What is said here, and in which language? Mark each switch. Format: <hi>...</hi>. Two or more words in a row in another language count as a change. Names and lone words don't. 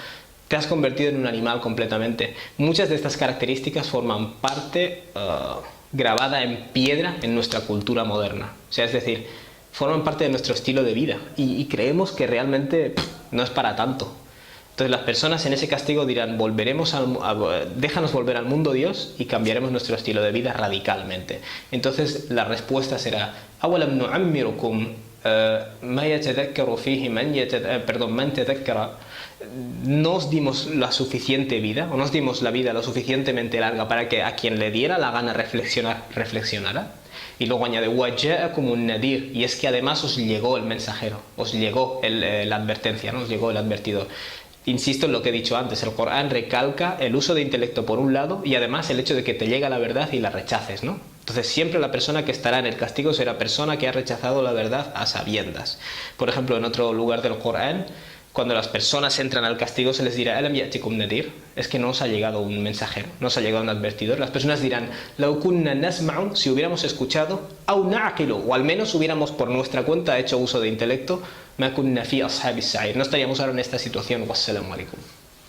<es>Te has convertido en un animal completamente. Muchas de estas características forman parte grabada en piedra en nuestra cultura moderna. O sea, es decir, forman parte de nuestro estilo de vida y creemos que realmente no es para tanto. Entonces las personas en ese castigo dirán, déjanos volver al mundo, Dios, y cambiaremos nuestro estilo de vida radicalmente. Entonces la respuesta será,</es> <ar>أَوَلَمْ نُعَمِّرُكُمْ مَا يَتَذَكَّرُ فِيهِ مَنْ تَذَكَّرَ.</ar> <es>No os dimos la suficiente vida, o no os dimos la vida lo suficientemente larga para que a quien le diera la gana reflexionara. Y luego añade,</es> <ar>وَجَاءَكُمُ النَّذِيرُ,</ar> <es>y es que además os llegó el mensajero, os llegó la advertencia, ¿no? Os llegó el advertidor. Insisto en lo que he dicho antes, el Corán recalca el uso de intelecto por un lado y además el hecho de que te llega la verdad y la rechaces, ¿no? Entonces siempre la persona que estará en el castigo será persona que ha rechazado la verdad a sabiendas. Por ejemplo, en otro lugar del Corán, cuando las personas entran al castigo se les dirá,</es> <ar>أَلَمْ يَأْتِكُمْ نَذِيرٌ,</ar> <es>es que no os ha llegado un mensajero, no os ha llegado un advertidor. Las personas dirán,</es> <ar>لَوْ كُنَّا نَسْمَعُ,</ar> <es>si hubiéramos escuchado,</es> <ar>أَوْ نَعْقِلُ,</ar> <es>o al menos hubiéramos por nuestra cuenta hecho uso de intelecto,</es> <ar>مَا كُنَّا فِي أَصْحَابِ السَّعِيرِ,</ar> <es>no estaríamos ahora en esta situación.</es> <ar>والسلام عليكم.</ar>